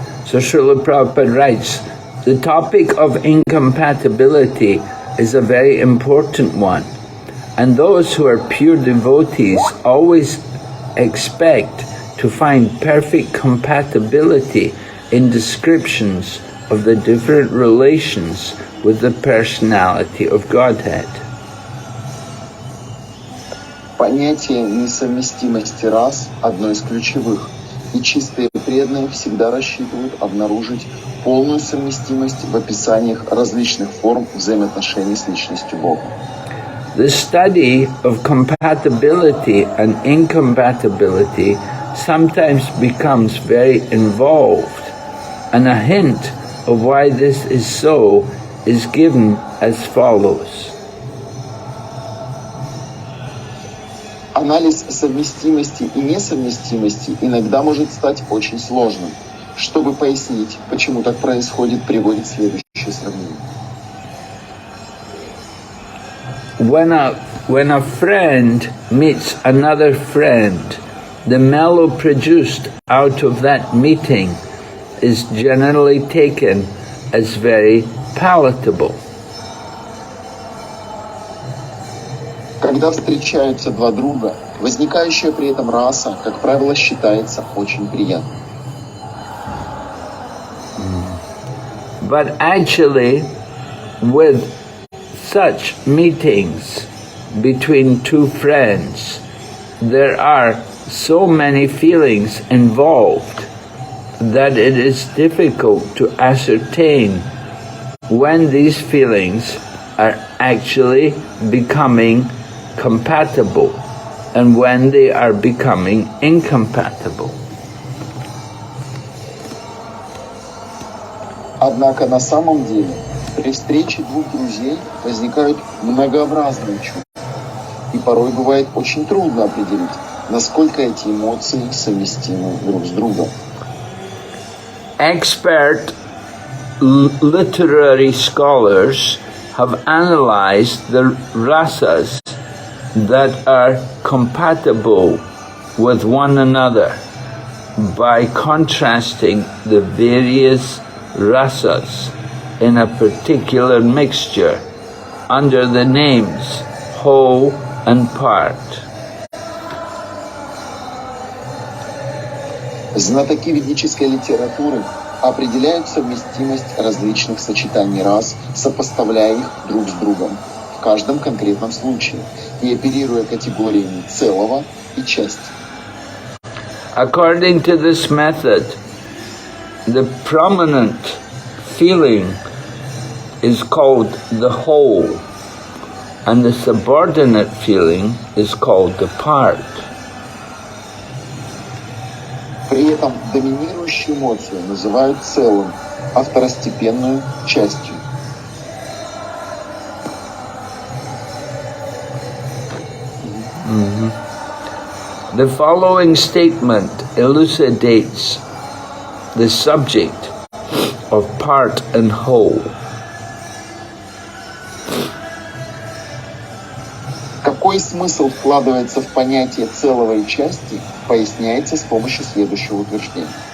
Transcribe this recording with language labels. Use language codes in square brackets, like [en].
[en] So Srila Prabhupada writes, the topic of incompatibility is a very important one, and those who are pure devotees always expect to find perfect compatibility in descriptions of the different relations with the personality of Godhead. [ru] Понятие несовместимости рас – одно из ключевых, и чистые преданные всегда рассчитывают обнаружить полную совместимость в описаниях различных форм взаимоотношений с личностью Бога. [en] The study of compatibility and incompatibility sometimes becomes very involved, and a hint of why this is so is given as follows. [ru] Анализ совместимости и несовместимости иногда может стать очень сложным. Чтобы пояснить, почему так происходит, приводит следующее сравнение. [en] When a friend meets another friend, the mellow produced out of that meeting is generally taken as very palatable. [ru] Когда встречаются два друга, возникающая при этом раса, как правило, считается очень приятной. [en] But actually, with such meetings between two friends, there are so many feelings involved that it is difficult to ascertain when these feelings are actually becoming compatible and when they are becoming incompatible. [ru] Однако на самом деле при встрече двух друзей возникают многообразные чувства, и порой бывает очень трудно определить, насколько эти эмоции совместимы друг с другом. [en] Expert literary scholars have analyzed the rasas that are compatible with one another by contrasting the various rasas in a particular mixture under the names whole and part. [ru] Знатоки ведической литературы определяют совместимость различных сочетаний рас, сопоставляя их друг с другом в каждом конкретном случае и оперируя категориями целого и части. [en] According to this method, the prominent feeling is called the whole, and the subordinate feeling is called the part. [ru] При этом доминирующую эмоцию называют целым, а второстепенную – частью. [en] The following statement elucidates the subject of part and whole. [ru] Какой смысл вкладывается в понятие целого и части, поясняется с помощью следующего утверждения.